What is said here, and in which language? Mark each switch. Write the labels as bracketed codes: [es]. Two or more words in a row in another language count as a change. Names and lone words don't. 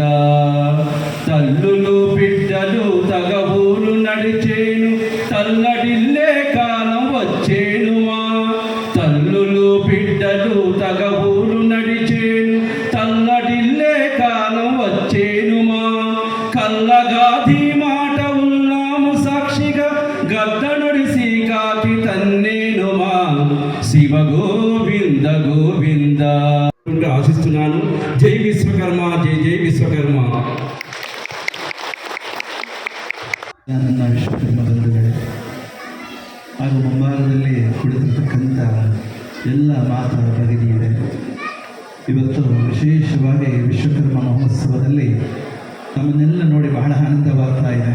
[te] తల్లులు బిడ్డలు తగవులు నడిచేను, తల్లడిల్లే కాలం వచ్చేనుమా, తల్లులు బిడ్డలు తగవులు నడిచేను, తల్లడిల్లే కాలం వచ్చేనుమా. కల్లగాది మాట ఉన్నాము సాక్షిగా, గద్దనుడిసి కాకి తన్నేనుమా, శివ గోవింద గోవింద ఆశిస్తున్నాను. జై విశ్వకర్మ, జై జై ವಿಶ್ವಕರ್ಮ. [kn] ನನ್ನ ವಿಶ್ವಕರ್ಮ ಬಂಧುಗಳೇ ಹಾಗೂ ಮುಂಭಾಗದಲ್ಲಿ ಕುಳಿತಿರ್ತಕ್ಕಂಥ ಎಲ್ಲ ಮಾತಾ ಭಗಿನಿಯರೇ, ಇವತ್ತು ವಿಶೇಷವಾಗಿ ವಿಶ್ವಕರ್ಮ ಮಹೋತ್ಸವದಲ್ಲಿ ನಮ್ಮನ್ನೆಲ್ಲ ನೋಡಿ ಬಹಳ ಆನಂದವಾಗ್ತಾ ಇದೆ.